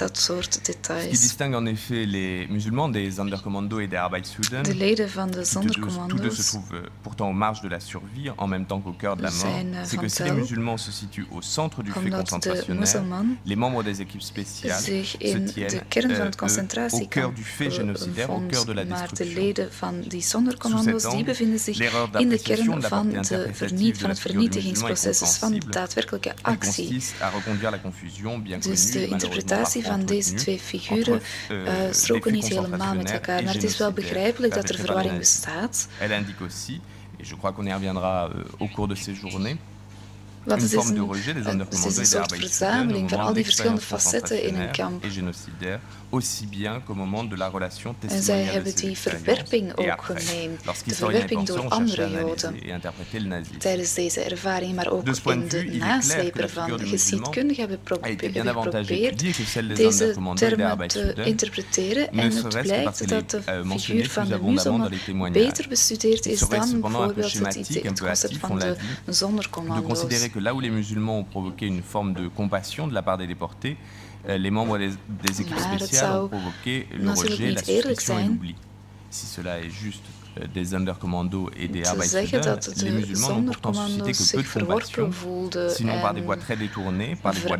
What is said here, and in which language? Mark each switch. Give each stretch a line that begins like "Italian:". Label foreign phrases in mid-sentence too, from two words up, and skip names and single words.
French: Ce qui distingue en effet les musulmans des Sonderkommando et des Arbeitsschützen, tous deux se trouvent pourtant aux marges de la survie en même temps qu'au cœur de la mort, c'est que si les musulmans se situent au centre du fait concentrationnaire, les membres des équipes spéciales se tiennent au cœur du fait génocidaire, au cœur de la destruction. Sous cet angle, l'erreur d'appréciation de la portée interprétative de la figure du musulman est compréhensible. Il consiste à reconduire la confusion bien connue,
Dutch: de interpretatie van deze twee figuren stroken niet helemaal met elkaar, maar het is wel begrijpelijk dat er verwarring bestaat.
French: Elle indique aussi, et je crois qu'on y reviendra au cours de ces journées,
Dutch: Want het is een soort verzameling van al die verschillende facetten in een kamp. En zij hebben die verwerping ook geneemd, de verwerping door andere Joden tijdens deze ervaring, maar ook in de nasleep ervan. De geschiedkundigen hebben geprobeerd deze termen te interpreteren en het blijkt dat de figuur van de muzelman beter bestudeerd is dan bijvoorbeeld het concept van de zondercommando's.
French: Que là où les musulmans ont provoqué une forme de compassion de la part des déportés, les membres des équipes spéciales ont provoqué le rejet, la suspicion et l'oubli. Si cela est juste des Sonderkommando et des Arbeitsschützen, les musulmans n'ont pourtant suscité que peu de compassion, sinon par des voies très détournées, par des